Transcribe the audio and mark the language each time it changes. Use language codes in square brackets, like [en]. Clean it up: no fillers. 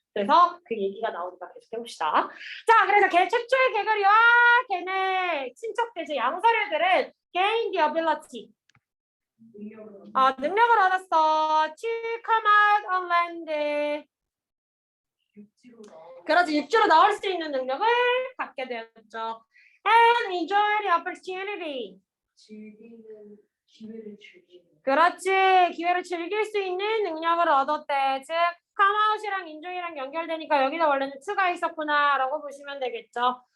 [ko] 그래서 그 얘기가 나오니까 계속 해봅시다. 자, 그래서 걔 최초의 개구리와 걔네 친척들, 양서류들은 [en] gain the ability. [ko] 능력을 얻었어. [en] To come out on land. [ko] 그렇지, 육지로 나올 수 있는 능력을 갖게 되었죠. [en] And enjoy the opportunity. [ko] 즐기는 기회를 즐기는. 그렇지, 기회를 즐길 수 있는 능력을 얻었대. 즉, come out이랑 enjoy랑 연결되니까 여기다 원래는 to가 있었구나라고 보시면 되겠죠.